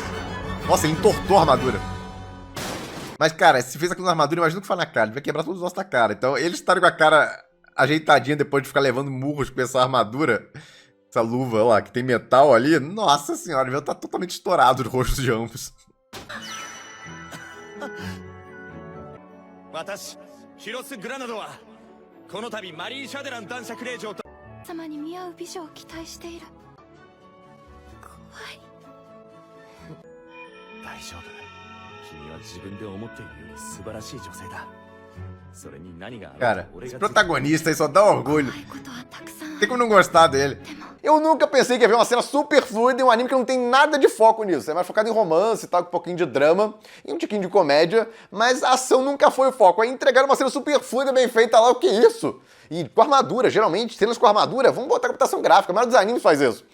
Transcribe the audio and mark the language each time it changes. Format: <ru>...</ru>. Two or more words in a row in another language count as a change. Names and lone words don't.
<pt>Nossa, ele entortou a armadura. Mas, cara, se fez aquilo na armadura, imagina o que faz na cara, ele vai quebrar todos os ossos da cara. Então, eles estarem com a cara ajeitadinha depois de ficar levando murros com essa armadura, essa luva lá, que tem metal ali, nossa senhora, ele tá totalmente estourado no rosto de ambos.</pt> <ja>ヒロス・グラナドはこの度マリー・シャデラン男爵令嬢と様に見合う美女を期待している。怖い。大丈夫。君は自分で思っているより素晴らしい女性だ。それに何がある</ja> <pt>Cara,</pt> <ja>俺</ja> <pt>esse</pt> <ja>が</ja> <pt>protagonista aí só dá orgulho.</pt> <ja>怖いことはたくさん。</ja> <pt>Tem como não gostar dele. Eu nunca pensei que ia ver uma cena super fluida em um anime que não tem nada de foco nisso. É mais focado em romance e tal, com um pouquinho de drama e um tiquinho de comédia, mas a ação nunca foi o foco. Aí entregaram uma cena super fluida, bem feita lá, o que é isso? E com armadura, geralmente, cenas com armadura, vamos botar computação gráfica, a maioria dos animes faz isso.</pt>